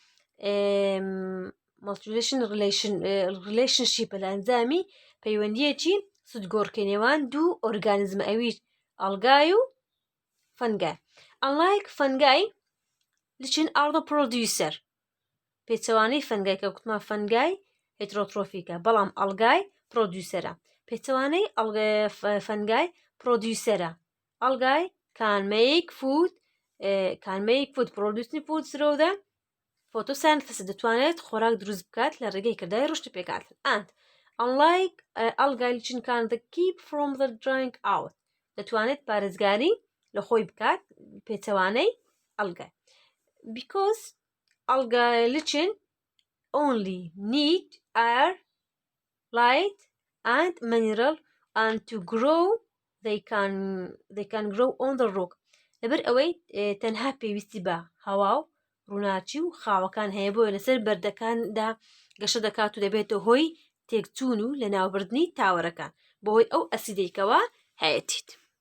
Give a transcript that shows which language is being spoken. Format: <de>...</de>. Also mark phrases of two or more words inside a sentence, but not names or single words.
<ckb>relationship لە ئەنجامی پەیوەندیەکی سودگۆڕکەی نێوان دوو ئۆرگانیزمە ئەویش ئەڵگای و فەنگای</ckb> <en>unlike fungi lichen are the producer</en> <ckb>پێچەوانەی فەنگای کە وتمان فەنگای هێترۆترۆفیکە بەڵام ئەڵگای پرۆدیوسەرە پێچەوانەی فەنگای پرۆدیوسەرە ئەڵگای</ckb> <en>can make food producing food through the photosynthesis</en> <ckb>دەتوانێت خۆراک دروست بکات لە ڕێگەی کردای ڕشت پێکاتن</ckb> <en>and unlike algae lichen can keep from the drying out</en> <ckb>دەتوانێت پارێزگاری لە خۆی بکات پێچەوانەی ئەڵگای</ckb> <en>because algae lichen only need air light and mineral and to grow they can grow on the rock</en> <ckb>لەبەر ئەوەی تەنها پێویستی بە هەوا و ڕووناچی و خاوەکان هەیە بۆیە لەسەر بەردەکاندا گەشە دەکات و دەبێتە هۆی تێکچوون و لە ناوبردنی تاوەرەکان بەهۆی ئەو ئەسیدەیکەوە هەیەتیت.</ckb>